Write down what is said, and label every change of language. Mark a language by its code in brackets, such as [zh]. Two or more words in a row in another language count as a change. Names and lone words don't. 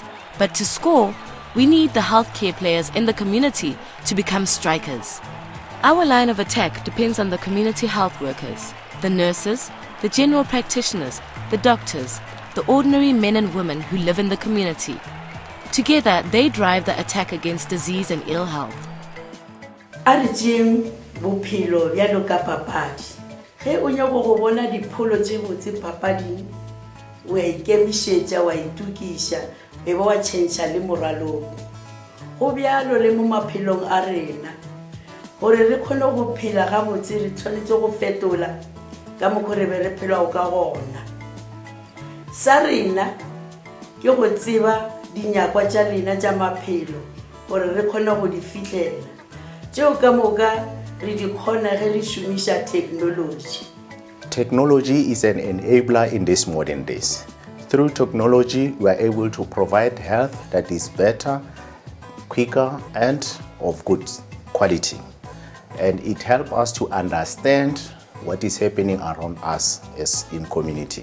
[en] But to score, we need the healthcare players in the community to become strikers. Our line of attack depends on the community health workers, the nurses, the general practitioners, the doctors, the ordinary men and women who live in the community. Together, they drive the attack against disease and ill health. [nso] Bophelo bjalo ka papadi ge o nyaka go bona dipholo tse botse papading o a ikemišetša wa itukiša be wa tšhentšha le moralong go bjalo le mo maphelong a rena gore re kgone go phela gabotse re tshwanetse go fetola ka mokgwa re be re phelago ka gona sa rena ke go tseba dinyakwa tša lena tša maphelo gore re kgone go di fihlela tšeo ka moka [en] Technology is an enabler in these modern days. Through technology, we are able to provide health that is better, quicker, and of good quality. And it helps us to understand what is happening around us as in community.